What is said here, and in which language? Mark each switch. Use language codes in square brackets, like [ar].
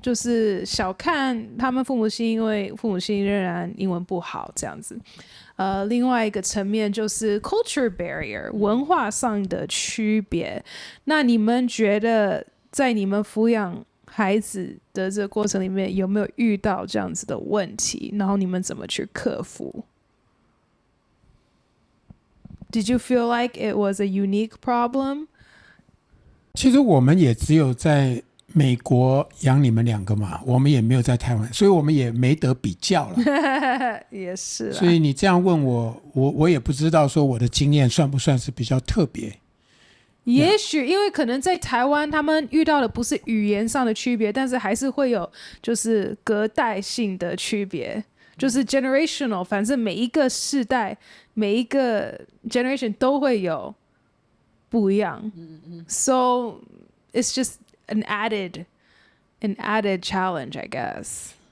[zh] 就是小看他们父母亲，因为父母亲仍然英文不好这样子。另外一个层面就是 culture barrier， 文化上的区别。那你们觉得在你们抚养孩子的这个过程里面有没有遇到这样子的问题？然后你们怎么去克服？ [en] Did you feel like it was a unique problem？ [zh] 其实我们也只有在美国养你们两个嘛，我们也没有在台湾，所以我们也没得比较了也是啦，所以你这样问我也不知道说我的经验算不算是比较特别。也许因为可能在台湾他们遇到的不是语言上的区别，但是还是会有就是隔代性的区别，就是 generational， 反正每一个世代每一个 generation 都会有不一样， [en] so it's just an added challenge, I guess。